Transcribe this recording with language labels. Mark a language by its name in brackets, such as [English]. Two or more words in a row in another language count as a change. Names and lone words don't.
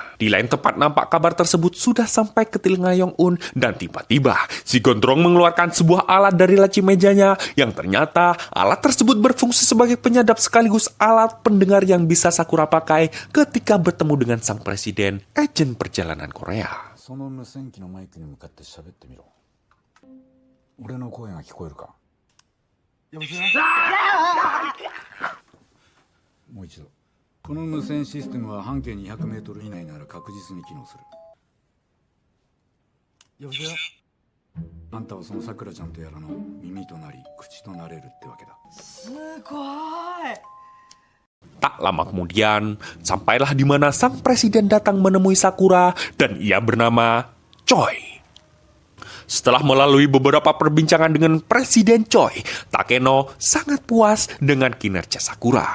[Indonesian] Di lain tempat nampak kabar tersebut sudah sampai ke telinga Yong-un dan tiba-tiba si Gondrong mengeluarkan sebuah alat dari laci mejanya yang ternyata alat tersebut berfungsi sebagai penyadap sekaligus alat pendengar yang bisa Sakura pakai ketika bertemu dengan sang presiden agen perjalanan Korea. [Japanese] その無線機のマイクに向かって喋ってみろ。俺の声が聞こえるか。もう一度。この無線システムは半径200メートル以内なら確実に機能する。あんたはそのさくらちゃんとやらの耳となり口となれるってわけだ。すごい。 [Indonesian] Tak lama kemudian, sampailah di mana sang presiden datang menemui Sakura dan ia bernama Choi. Setelah melalui beberapa perbincangan dengan Presiden Choi, Takeno sangat puas dengan kinerja Sakura.